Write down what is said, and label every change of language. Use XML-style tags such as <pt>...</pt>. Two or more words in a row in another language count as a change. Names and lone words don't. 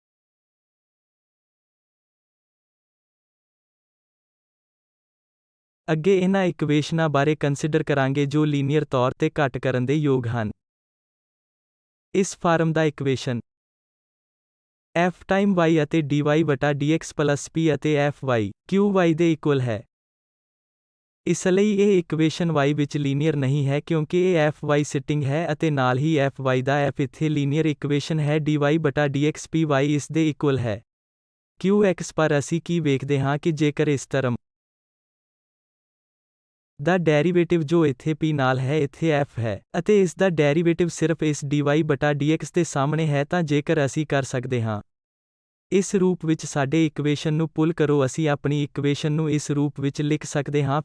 <pa>ਅੱਗੇ ਇਹਨਾਂ ਇਕੁਏਸ਼ਨਾਂ ਬਾਰੇ ਕੰਸੀਡਰ ਕਰਾਂਗੇ ਜੋ ਲੀਨੀਅਰ ਤੌਰ ਤੇ ਘੱਟ ਕਰਨ ਦੇ ਯੋਗ ਹਨ। ਇਸ ਫਾਰਮ ਦਾ ਇਕੁਏਸ਼ਨ f ਟਾਈਮ y ਅਤੇ dy ਬਟਾ dx ਪਲੱਸ p ਅਤੇ f y q y ਦੇ ਇਕੁਅਲ ਹੈ। ਇਸ ਲਈ ਇਹ ਇਕੁਏਸ਼ਨ y ਵਿੱਚ ਲੀਨੀਅਰ ਨਹੀਂ ਹੈ ਕਿਉਂਕਿ ਇਹ f y ਸਿਟਿੰਗ ਹੈ ਅਤੇ ਨਾਲ ਹੀ f y ਦਾ f ਇੱਥੇ</pa> <en>linear equation</en> <pa>ਹੈ dy ਬਟਾ dx p y ਇਸ ਦੇ ਇਕੁਅਲ ਹੈ q x। ਪਰ ਅਸੀਂ ਕੀ ਵੇਖਦੇ ਹਾਂ ਕਿ ਜੇਕਰ ਇਸ ਟਰਮ ਦਾ ਡੈਰੀਵੇਟਿਵ ਜੋ ਇੱਥੇ p ਨਾਲ ਹੈ ਇੱਥੇ f ਹੈ, ਅਤੇ ਇਸ ਦਾ ਡੈਰੀਵੇਟਿਵ ਸਿਰਫ ਇਸ dy ਬਟਾ dx ਦੇ ਸਾਹਮਣੇ ਹੈ, ਤਾਂ ਜੇਕਰ ਅਸੀਂ ਕਰ ਸਕਦੇ ਹਾਂ ਇਸ ਰੂਪ ਵਿੱਚ ਸਾਡੇ ਇਕੁਏਸ਼ਨ ਨੂੰ ਪੁੱਲ ਕਰੋ, ਅਸੀਂ ਆਪਣੀ ਇਕੁਏਸ਼ਨ ਨੂੰ ਇਸ ਰੂਪ ਵਿੱਚ ਲਿਖ ਸਕਦੇ ਹਾਂ।</pa>